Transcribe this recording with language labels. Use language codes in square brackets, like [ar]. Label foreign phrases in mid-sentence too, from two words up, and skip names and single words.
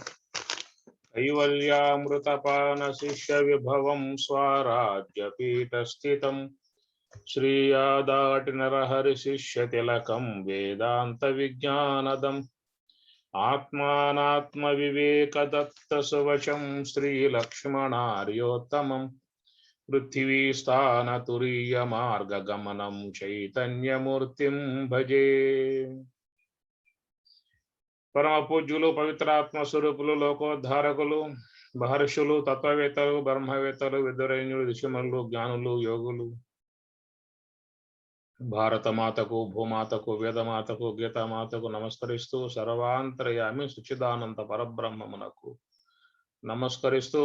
[sa] कैवल्यामृतपानशिष्यविभवं स्वाराज्यपीठस्थितं श्रीयादाटिनरहरिशिष्यतिलकं वेदान्तविज्ञानदम् आत्मानात्मविवेकदत्तसुवचं श्रीलक्ष्मणार्योत्तमं पृथिवीस्थानतुरीयमार्गगमनं चैतन्यमूर्तिं भजे। [te] పరమ పూజ్యులు పవిత్రాత్మ స్వరూపులు లోకోద్ధారకులు మహర్షులు తత్వవేత్తలు బ్రహ్మవేత్తలు విదురైన్యులు ఋషిమల్లు జ్ఞానులు యోగులు భారతమాతకు భూమాతకు వేదమాతకు గీతామాతకు నమస్కరిస్తూ సర్వాంతర్యామి సుచిదానంద పరబ్రహ్మమునకు నమస్కరిస్తూ